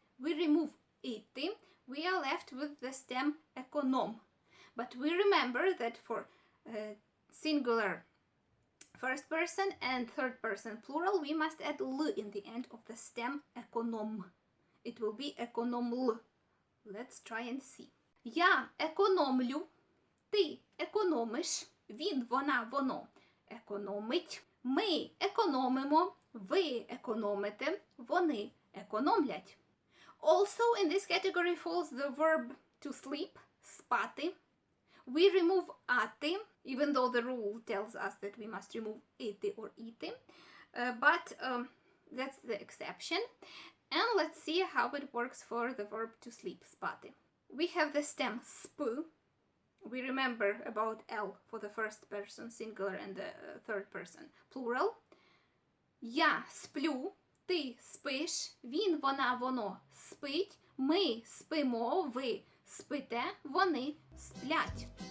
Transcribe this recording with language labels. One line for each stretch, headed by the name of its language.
English: We remove iti. We are left with the stem ekonom. But we remember that for singular first person and third person plural, we must add l in the end of the stem ekonom. It will be економл. Let's try and see.
Ukrainian: Я економлю. Ти економиш, він, вона, воно економить, ми економимо, ви економите, вони економлять.
English: Also in this category falls the verb to sleep, спати. We remove ати, even though the rule tells us that we must remove iti or iti, but that's the exception. And let's see how it works for the verb to sleep, спати. We have the stem sp. We remember about L for the first person singular and the third person plural.
Ukrainian: Я сплю, ти спиш, він, вона, воно спить, ми спимо, ви спите, вони сплять.